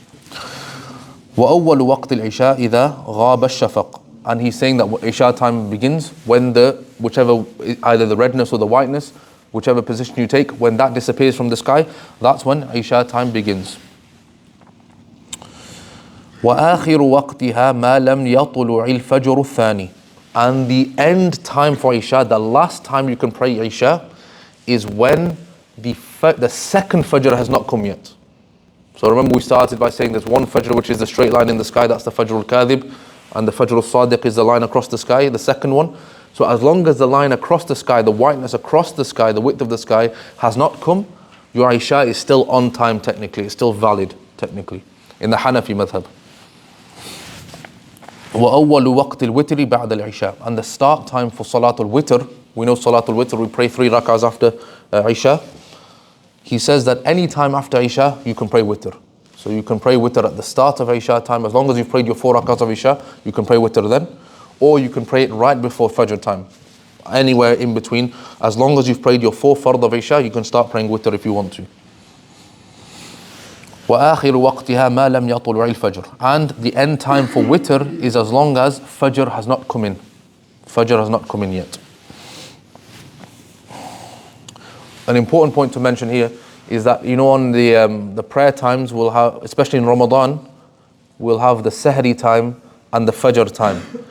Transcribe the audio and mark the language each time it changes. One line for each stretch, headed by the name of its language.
Arabic: وَأَوَّلُ وَقْتِ الْعِشَاءِ إِذَا غَابَ الشَّفَقِ.
English: And he's saying that Isha time begins when whichever, either the redness or the whiteness, whichever position you take, when that disappears from the sky, that's when Isha time begins.
Arabic: وآخر وقتها ما لم يطلع الفجر الثاني.
English: And the end time for Isha, the last time you can pray Isha, is when the second Fajr has not come yet. So remember we started by saying there's one Fajr which is the straight line in the sky, that's the Fajr al-Kadhib, and the Fajr al-Sadiq is the line across the sky, the second one. So as long as the line across the sky, the whiteness across the sky, the width of the sky has not come, your Isha is still on time technically, it's still valid technically, in the Hanafi madhab.
Arabic: وَأَوَّلُ وَقْتِ الْوِتْرِ بَعْدَ الْعِشَاءِ.
English: And the start time for Salatul Witr, we know Salatul Witr, we pray 3 rak'ahs after Isha. He says that any time after Isha, you can pray Witr. So you can pray Witr at the start of Isha time, as long as you've prayed your 4 rak'ahs of Isha, you can pray Witr then. Or you can pray it right before Fajr time. Anywhere in between, as long as you've prayed your 4 fard of Isha, you can start praying Witr if you want to.
Arabic: وآخر وقتها ما لم يطلع الفجر.
English: And the end time for Witr is as long as Fajr has not come in. Fajr has not come in yet. An important point to mention here is that, you know, on the prayer times, we'll have, especially in Ramadan, we'll have the Sahri time and the Fajr time.